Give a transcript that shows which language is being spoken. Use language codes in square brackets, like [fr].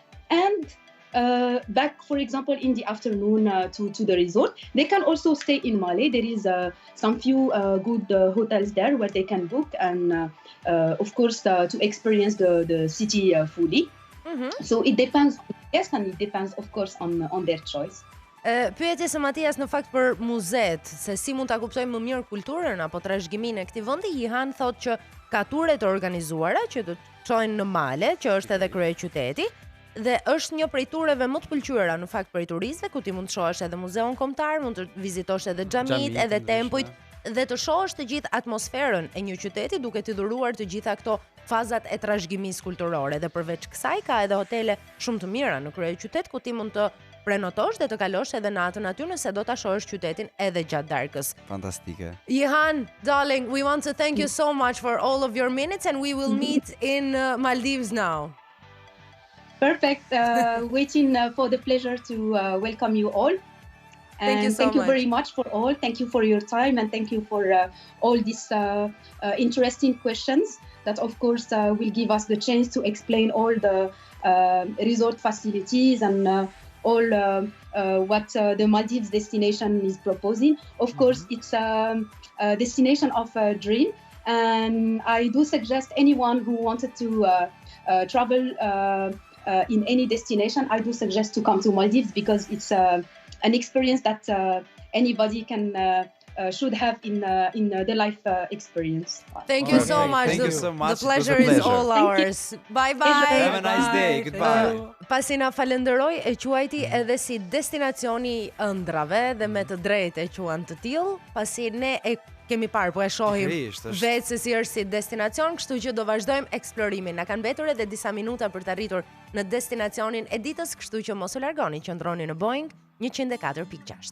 [en] And back, for example, in the afternoon to the resort, they can also stay in Malé. There is some few good hotels there where they can book, and of course to experience the city fully. So it depends on the guest, and it depends, of course, on their choice. [sq] Pyetjes së Matias në fakt për muzet, se si mund ta kuptojmë më mirë kulturën apo trashëgiminë e këtij vendi, Jihan thotë që ka ture të organizuara që do të çojnë në Malé, që është edhe kryeqyteti, dhe është një prej tureve më të pëlqyera në fakt për turistëve, ku ti mund të shohësh edhe muzeun kombëtar, mund të vizitosh edhe xhamit, edhe tempujt, dhe të shohësh të gjithë atmosferën e një qyteti duke t'i dhuruar të gjitha këto fazat e trashëgimisë kulturore. Dhe përveç kësaj ka edhe hotele shumë të mira në kryeqytet ku ti mund të prenotosh dhe të kalosh edhe natën aty nëse do ta shohësh qytetin edhe gjatë darkës. Fantastike. [en] Jihan, darling, we want to thank you so much for all of your minutes, and we will meet in Maldives now. Perfect. Waiting for the pleasure to welcome you all. And thank you very much for all. Thank you for your time, and thank you for all these interesting questions that, of course, will give us the chance to explain all the resort facilities and all what the Maldives destination is proposing. Of course, it's a destination of a dream, and I do suggest anyone who wanted to travel in any destination, I do suggest to come to Maldives, because it's an experience that anybody can should have in the life experience. Thank you so much. Thank you so much. The pleasure is all ours. Bye bye. Have a nice day. Goodbye. [sq] Pasi na falenderoj, e quajti edhe si destinacioni ëndrave dhe me të drejtë e quan të tillë, pasi ne e kemi parë, po e shohim vetë se si është si destinacion, kështu që do vazhdojmë eksplorimin. Na kanë mbetur edhe disa minuta për të arritur në destinacionin e ditës, kështu që mos u largoni, qëndroni në Boeing 104.6.